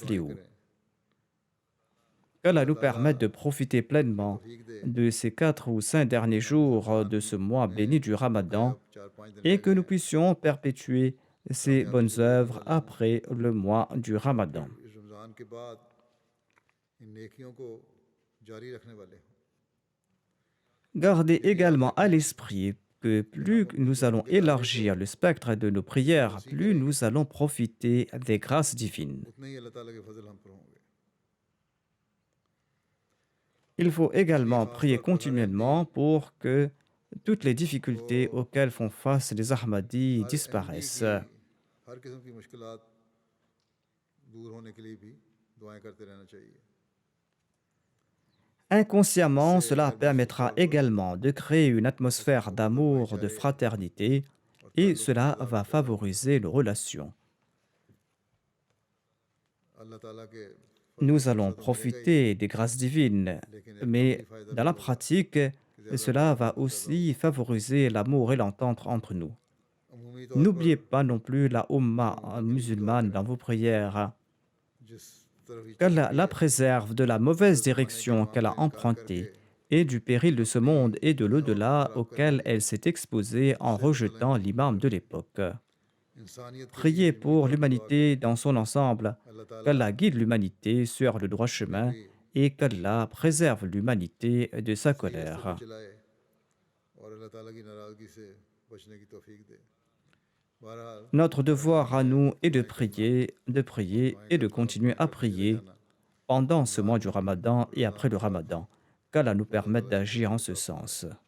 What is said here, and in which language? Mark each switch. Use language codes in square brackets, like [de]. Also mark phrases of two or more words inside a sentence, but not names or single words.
[ur] بہت دعائیں [fr] fléaux. [ur] करें [fr] Qu'Allah [ur] अल्लाह [fr] nous [ur] ताला [fr] permette de profiter [ur] हमें [fr] pleinement [ur] توفیق دے [fr] de ces 4 ou 5 derniers [ur] کہ ہم [fr] jours [ur] रमज़ान [fr] de ce mois [ur] में [fr] béni du [ur] बकाया [fr] Ramadan [ur] 4-5 दिन [fr] et [ur] रह [fr] que [ur] गए [fr] nous [ur] हैं [fr] puissions perpétuer ces [ur] कामयाबी [fr] bonnes [ur] سے گزرنے [fr] œuvres [ur] والے ہوں [fr] après le mois du [ur] اور پھر [fr] Ramadan. [ur] اس رمضان کے بعد ان نیکیوں کو جاری رکھنے والے ہوں [fr] Gardez [ur] یہ بھی یاد [fr] également à [ur] रखें [fr] l'esprit que [ur] کہ ہم [fr] plus [ur] अपनी [fr] nous allons [ur] زندگی کے دائرے کو [fr] élargir le spectre de nos prières, [ur] वसी [fr] plus [ur] करेंगे [fr] nous allons profiter des grâces divines. [ur] اتنے ہی اللہ تعالیٰ کے فضل ہم پر ہوں گے [fr] Il faut [ur] इसलिए [fr] également [ur] ख़ास [fr] prier [ur] طور پر ہر احمدی [fr] continuellement pour que toutes les [ur] को [fr] difficultés auxquelles font face les Ahmadis [ur] ہر احمدی [fr] disparaissent. [ur] کی ہر قسم کی مشکلات دور ہونے کے لیے بھی دعائیں کرتے رہنا چاہیے [fr] Inconsciemment, [ur] इससे [fr] cela [ur] غیر محسوس [fr] permettra [ur] طور پر [fr] également de créer une [ur] آپس میں [fr] atmosphère [ur] محبت اور [fr] d'amour, de [ur] भाईचारे [fr] fraternité, [ur] और [fr] et [ur] تعلق میں [fr] cela [ur] इजाफा [fr] va [ur] پیدا ہوگا [fr] favoriser nos relations. [ur] اللہ تعالیٰ کے فضل و [fr] Nous [ur] करम [fr] allons [ur] سے تو ملے گا ہی [fr] profiter des grâces divines, [ur] لیکن ایک [fr] mais [ur] عملی فائدہ [fr] dans [ur] भी [fr] la [ur] होगा [fr] pratique, [ur] کہ زیادہ [fr] cela va [ur] محبت پیدا [fr] aussi [ur] होगी [fr] favoriser l'amour et l'entente entre nous. [ur] عمومی طور پر [fr] N'oubliez pas non plus la [ur] दुआ [fr] Ummah [ur] مانگنے کے لیے بھی دعا [fr] musulmane [ur] करें [fr] dans vos prières. [ur] جس طرف یہ چل [fr] Qu'Allah [ur] रही [fr] la [ur] है [fr] préserve de la [ur] हर [fr] mauvaise [ur] زمانے کے [fr] direction [ur] अवाम [fr] qu'elle [ur] का [fr] a [ur] انکار کرکے [fr] empruntée et du péril de ce [ur] अपनी [fr] monde et de [ur] फ़िज़ा [fr] l'au-delà [ur] خراب کرنے [fr] auquel [ur] वाले [fr] elle s'est exposée en [ur] اس سے بچا لیں [fr] rejetant l'imam de l'époque. [ur] انسانیت کے لیے [fr] Priez [ur] अमूमी [fr] pour [ur] طور پر دعا [fr] l'humanité [ur] करें [fr] dans son ensemble, [ur] اللہ تعالیٰ [fr] qu'Allah guide l'humanité sur le droit [ur] हमें [fr] chemin [ur] भी [fr] et qu'Allah préserve l'humanité de sa [ur] اسی راستے پر [fr] colère. [ur] چلائے اور اللہ تعالیٰ کی ناراضگی سے بچنے کی توفیق دے بہرحال [fr] Notre [ur] रमज़ान [fr] devoir à [ur] में [fr] nous est [ur] دعائیں کرنا [fr] de [ur] और [fr] prier [ur] दुआएं [fr] et de [ur] کرنا اور [fr] continuer [ur] दुआएं [fr] à [ur] کرتے چلے [fr] prier [ur] जाना [fr] pendant ce [ur] रमज़ान [fr] mois du [ur] میں بھی [fr] Ramadan [ur] और [fr] et [ur] रमज़ान [fr] après le [ur] کے بعد بھی [fr] Ramadan. Qu'Allah nous [ur] अल्लाह [fr] permette [ur] تعالیٰ ان [fr] d'agir [ur] नेकियों [fr] en [ur] को [fr] ce [ur] عطا فرمائے [fr] sens.